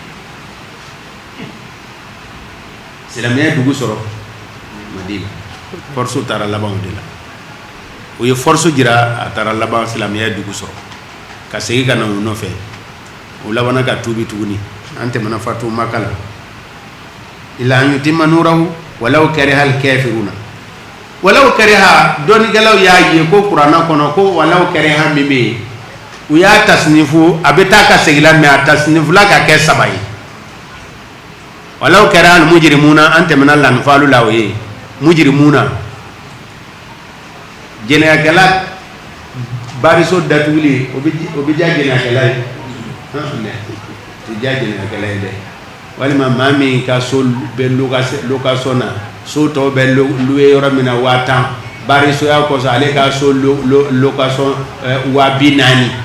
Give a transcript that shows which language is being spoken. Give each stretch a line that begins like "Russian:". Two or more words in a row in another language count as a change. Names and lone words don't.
Bambara: silamɛya ye dugu sɔrɔ Madina force taara laban o de la o ye force jira a taara laban silamɛya ye dugu sɔrɔ ka segin ka na o nɔfɛ o labana ka tuubi tuguni an tɛmɛna fatu Maka la
Arabic: إلا أن يتم نوره ولو كره الكافرون ولو كره
Bambara: dɔnikɛlaw y'a ye ko kuranna kɔnɔ ko
Arabic: ولو كره
Bambara: min bɛ yen u y'a tasnifu a bɛ taa ka segin la mais a tasnifula ka kɛ 3 ye
Arabic: ولو كره المجرمون
Bambara: an tɛmɛna lanfalu la o ye mujrimuna jɛnɛyakɛla bariso datuguli o bɛ diya jɛnɛyakɛla ye tɛ diya jɛnɛyakɛla ye dɛ walima maa min ka so bɛ location na so tɔw bɛ louer yɔrɔ min na 50,000 barisoya kɔsɔn ale ka so location 40,000